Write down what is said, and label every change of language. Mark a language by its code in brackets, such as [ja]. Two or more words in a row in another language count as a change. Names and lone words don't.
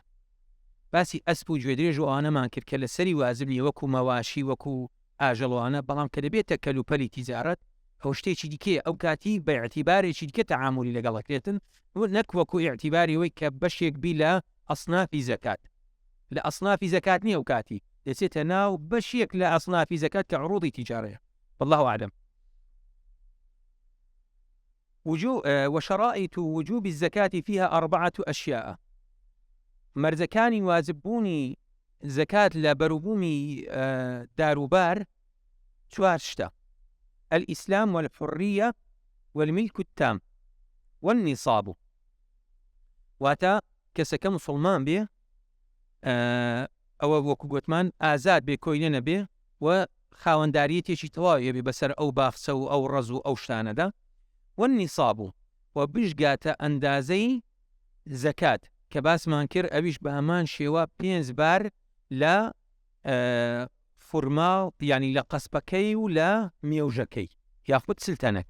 [ckb] باسی ئەسپ و گوێدرێژ و ئەوانەمان کرد کە لە سەری وازبی وەکو مەواشی وەکو ئاژەڵوانە، بەڵام کە دەبێتە کەلوپەلی تیجارەت ئەو شتێکی دیکەیە، ئەو کاتی بە ئێعتیبارێکی دیکە تەعاملی لەگەڵەکرێتن، نەک وەکو ئێعتیباری ئەوەی کە بەشێک بی لە ئەسنافی زەکات. لە ئەسنافی زەکات نییە ئەو کاتی، دەچێتە ناو بەشێک لە ئەسنافی زەکات کە عروضی تیجارەیە. [ar] والله أعلم. وشرائط وجوب الزكاة فيها 4 أشياء. [ckb] مرزەکانی واجببوونی زەکات لە بەرووبوومی داروبار 4 شتە: [ar] الإسلام والحرية والملك التام والنصاب. [ckb] واتە کەسەکە مسلمان بێ، ئەوە وەکو گوتمان ئازاد بێ، کۆینە نەبێ و خاوەنداریەتێکی تەواویە بێ بەسەر ئەو باخچە و ئەو ڕەز و ئەو شتانەدا. والنصاب و بژگاتە ئەندازەی زەکات کە باسمان کرد، ئەویش بە هەمان شێوە 5 بار لە فورما، یعنی لە قەسبەکەی و لە مێوژەکەی یاخود سلتەنەکە.